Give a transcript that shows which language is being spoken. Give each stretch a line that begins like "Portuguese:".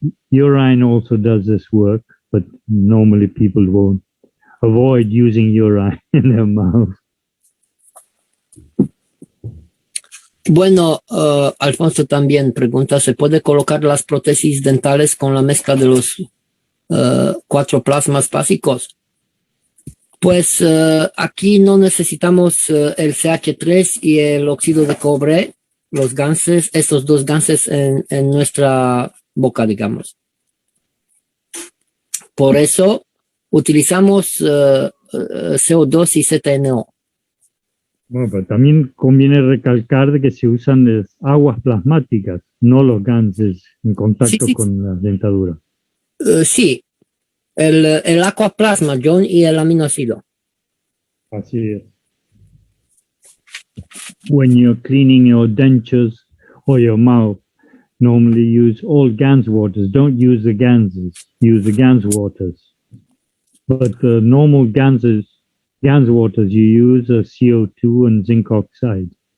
English: Urine also does this work, but normally people won't avoid using urine in their mouth.
Spanish: Bueno, Alfonso también pregunta, ¿se puede colocar las prótesis dentales con la mezcla de los 4 plasmas básicos? Pues aquí no necesitamos el CH3 y el óxido de cobre, los ganses, estos 2 ganses en nuestra boca, digamos. Por eso utilizamos CO2 y ZNO. Bueno, pero también conviene recalcar de que se usan las aguas plasmáticas, no los ganses en contacto con la dentadura. Sí, el aquaplasma, John, y el aminoácido. Así es.
English: When you're cleaning your dentures or your mouth, normally use all GANS waters. Don't use the ganses. Use the GANS waters. But the normal GANS waters you use are CO2 and zinc oxide.